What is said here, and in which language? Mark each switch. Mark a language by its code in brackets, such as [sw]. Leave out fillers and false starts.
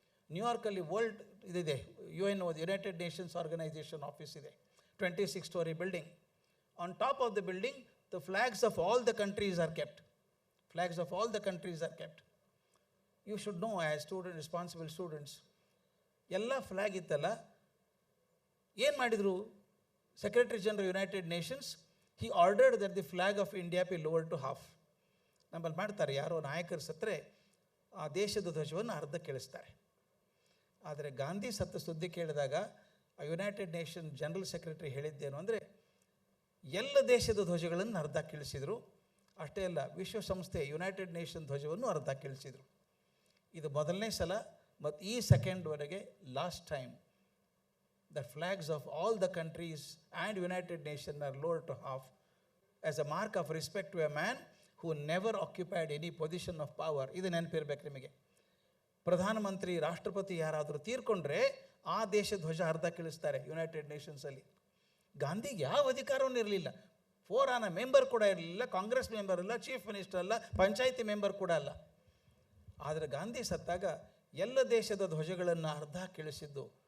[kn] New York ಅಲ್ಲಿ world ಇದಿದೆ, UN, United Nations Organization office ಇದೆ, 26-story building. [en] On top of the building, the flags of all the countries are kept. Flags of all the countries are kept. You should know, as student, responsible students, [kn] ಎಲ್ಲ flag ಇತ್ತಲ್ಲ, ಏನು ಮಾಡಿದರು? [en] Secretary general United Nations, he ordered that the flag of India be lower to half. [kn] ನಮ್ಮಲ್ಲಿ ಮಾಡ್ತಾರೆ, ಯಾರೋ ನಾಯಕರು ಸತ್ತರೆ ಆ ದೇಶದ ಧ್ವಜವನ್ನು ಅರ್ಧ ಕೇಳಿಸ್ತಾರೆ. ಆದರೆ ಗಾಂಧಿ ಸತ್ತ ಸುದ್ದಿ ಕೇಳಿದಾಗ ಯುನೈಟೆಡ್ ನೇಷನ್ ಜನರಲ್ ಸೆಕ್ರೆಟರಿ ಹೇಳಿದ್ದೇನು ಅಂದರೆ, ಎಲ್ಲ ದೇಶದ ಧ್ವಜಗಳನ್ನು ಅರ್ಧ ಕೀಳಿಸಿದರು. ಅಷ್ಟೇ ಅಲ್ಲ, ವಿಶ್ವಸಂಸ್ಥೆ ಯುನೈಟೆಡ್ ನೇಷನ್ ಧ್ವಜವನ್ನು ಅರ್ಧ ಕೀಳಿಸಿದರು. ಇದು ಮೊದಲನೇ ಸಲ ಮತ್ತು ಈ ಸೆಕೆಂಡ್ವರೆಗೆ last time [en] the flags of all the countries and United Nations are lowered to half as a mark of respect to a man who never occupied any position of power. [kn] ಇದು ನೆನಪಿರ್ಬೇಕು ನಿಮಗೆ. ಪ್ರಧಾನಮಂತ್ರಿ, ರಾಷ್ಟ್ರಪತಿ ಯಾರಾದರೂ ತೀರ್ಕೊಂಡ್ರೆ ಆ ದೇಶ ಧ್ವಜ ಅರ್ಧ ಕೀಳಿಸ್ತಾರೆ ಯುನೈಟೆಡ್ ನೇಷನ್ಸಲ್ಲಿ. ಗಾಂಧಿಗೆ ಯಾವ ಅಧಿಕಾರವೂ ಇರಲಿಲ್ಲ. ಫೋರಾನ ಮೆಂಬರ್ ಕೂಡ ಇರಲಿಲ್ಲ, ಕಾಂಗ್ರೆಸ್ ಮೆಂಬರ್ ಅಲ್ಲ, ಚೀಫ್ ಮಿನಿಸ್ಟರ್ ಅಲ್ಲ, ಪಂಚಾಯಿತಿ ಮೆಂಬರ್ ಕೂಡ ಅಲ್ಲ. ಆದರೆ ಗಾಂಧಿ ಸತ್ತಾಗ ಎಲ್ಲ ದೇಶದ ಧ್ವಜಗಳನ್ನು ಅರ್ಧ ಕೀಳಿಸಿದ್ದು.